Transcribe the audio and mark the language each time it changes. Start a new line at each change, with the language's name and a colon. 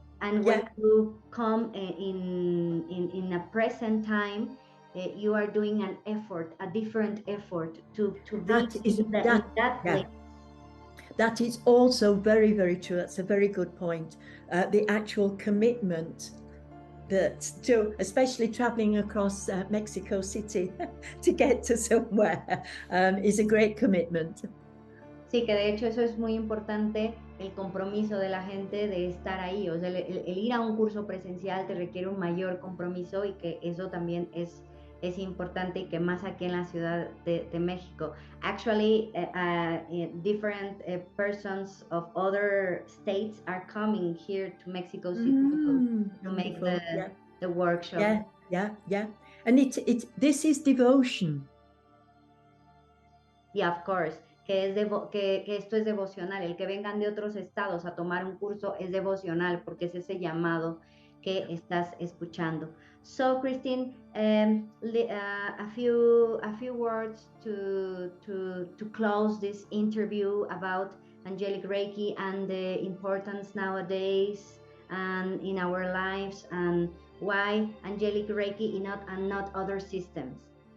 English: And when you come in a present time, you are doing an effort, a different effort to be in that place. That is also very, very true. That's a very good point. The actual commitment especially traveling across Mexico City to get to somewhere is a great commitment.
Spanish: Sí, que de hecho eso es muy importante, el compromiso de la gente de estar ahí. O sea, el ir a un curso presencial te requiere un mayor compromiso, y que eso también es es importante y que más aquí en la Ciudad de México.
English: Actually, different persons of other states are coming here to Mexico City to make the workshop. Yeah. And this is devotion. Yeah, of course.
Spanish: Que esto es devocional. El que vengan de otros estados a tomar un curso es devocional, porque es ese llamado que estás escuchando.
English: So, Christine, a few words to close this interview about Angelic Reiki and the importance nowadays and in our lives, and why Angelic Reiki and not other systems.